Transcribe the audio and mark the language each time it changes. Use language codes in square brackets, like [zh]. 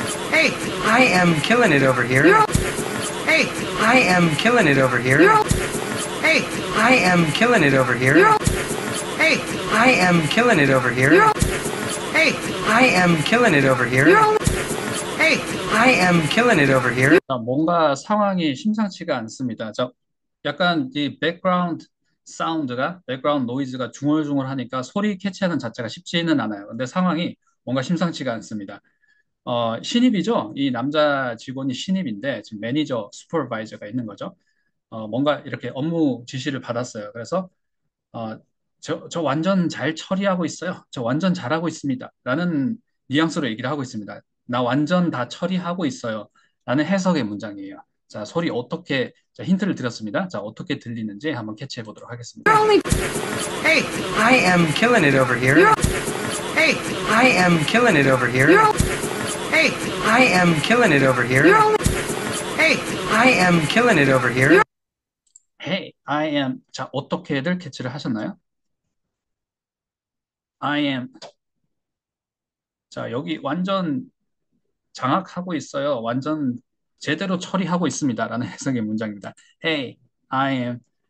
[en] Hey, I am killing it over here. You're- Hey, I am killing it over here. you're Hey, I am killing it over here. you're Hey, I am killing it over here. you're Hey, I am killing it over here. you're only Hey, I am killing it over here. [ko] 자, 뭔가 상황이 심상치가 않습니다. 자, 약간 이 백그라운드 사운드가, 백그라운드 노이즈가 중얼중얼하니까 소리 캐치하는 자체가 쉽지는 않아요. 근데 상황이 뭔가 심상치가 않습니다. 신입이죠? 이 남자 직원이 신입인데 지금 매니저, 슈퍼바이저가 있는 거죠. 뭔가 이렇게 업무 지시를 받았어요. 그래서 어, 저 완전 잘 처리하고 있어요. 저 완전 잘하고 있습니다. 라는 뉘앙스로 얘기를 하고 있습니다. 나 완전 다 처리하고 있어요. 라는 해석의 문장이에요. 자, 소리 어떻게, 자, 힌트를 드렸습니다. 자, 어떻게 들리는지 한번 캐치해 보도록 하겠습니다. [en] only Hey, I am killing it over here. Hey, I am killing it over here. you're Hey, I am killing it over here. you're only Hey, I am killing it over here. Hey, I am. [ko] 자, 어떻게들 캐치를 하셨나요? [en] I am. [ko] 자, 여기 완전 장악하고 있어요. 완전 제대로 처리하고 있습니다. 라는 해석의 문장입니다. [en] Hey, I am.